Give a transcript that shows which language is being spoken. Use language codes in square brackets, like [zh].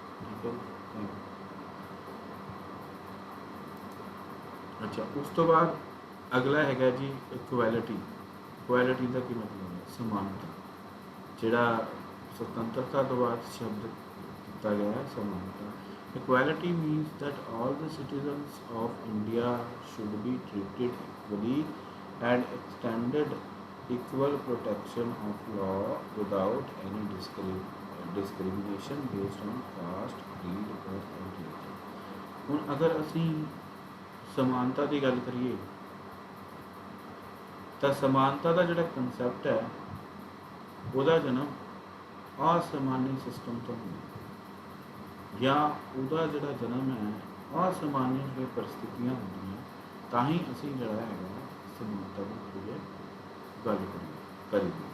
[pa] ਠੀਕ ਹੈ ਜੀ। ਅੱਛਾ, ਉਸ ਤੋਂ ਬਾਅਦ ਅਗਲਾ ਹੈਗਾ ਜੀ ਇਕੁਐਲਿਟੀ। ਇਕੁਐਲਿਟੀ ਦਾ ਕੀ ਮਤਲਬ ਹੈ? ਸਮਾਨਤਾ। ਜਿਹੜਾ ਸੁਤੰਤਰਤਾ ਤੋਂ ਬਾਅਦ ਸ਼ਬਦ ਕੀਤਾ ਗਿਆ ਹੈ ਸਮਾਨਤਾ। [en] Equality means that all the citizens of India should be treated equally and extended equal protection of law without any discrimination based on caste, creed or religion। [pa] ਹੁਣ ਅਗਰ ਅਸੀਂ ਸਮਾਨਤਾ ਦੀ ਗੱਲ ਕਰੀਏ ਤਾਂ ਸਮਾਨਤਾ ਦਾ ਜਿਹੜਾ ਕਨਸੈਪਟ ਹੈ ਉਹਦਾ ਜਨਮ ਅਸਮਾਨੀ ਸਿਸਟਮ ਤੋਂ ਹੋਇਆ, ਜਾਂ ਉਹਦਾ ਜਿਹੜਾ ਜਨਮ ਹੈ ਅਸਮਾਨੀ ਜਿਹੜੀਆਂ ਪਰਿਸਥਿਤੀਆਂ ਹੁੰਦੀਆਂ ਤਾਂ ਹੀ ਅਸੀਂ ਜਿਹੜਾ ਹੈਗਾ ਸਮਾਨਤਾ ਦੀ ਗੱਲ ਕਰੀਏ।